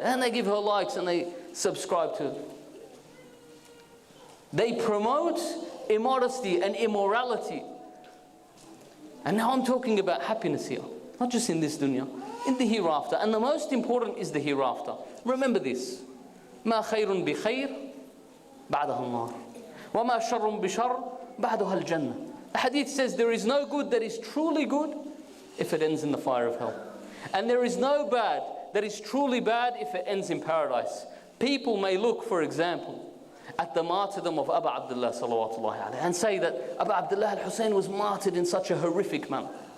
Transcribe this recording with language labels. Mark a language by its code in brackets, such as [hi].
[en] And they give her likes and they subscribe to it. They promote immodesty and immorality. And now I'm talking about happiness here, not just in this dunya, in the hereafter. And the most important is the hereafter. Remember this. [ar] ما خير بخير بعدها النار وما شر بشر بعدها الجنة. [en] The hadith says there is no good that is truly good if it ends in the fire of hell. And there is no bad that is truly bad if it ends in paradise. People may look, for example, at the martyrdom of Abu Abdullah salawatullahi alayhi and say that Abu Abdullah al-Hussein was martyred in such a horrific manner.